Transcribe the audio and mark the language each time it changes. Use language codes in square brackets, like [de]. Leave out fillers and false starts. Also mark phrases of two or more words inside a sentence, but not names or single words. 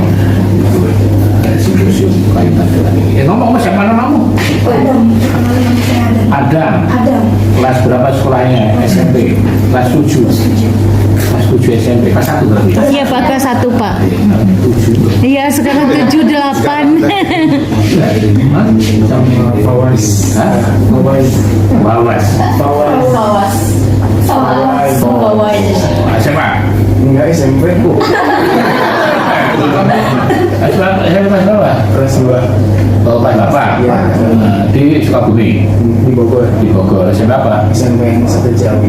[id] Itu ada simposium kaitan dengan ini. Ngomong mas siapa namamu? Adam. Kelas berapa sekolahnya? SMP. Kelas 7. Kelas 7 SMP. Kelas 1 berarti. Iya Pak, kelas 1 Pak. 7. Iya, sekarang 7, 8. Fawas. Bawas. Bawas. SMA. Enggak SMP. SMA kelas berapa? Kelas 2 Oh, kelas berapa? Iya. Di Sukabumi. di Bogor. Di Bogor. SMA apa? SMP 1 Jawi.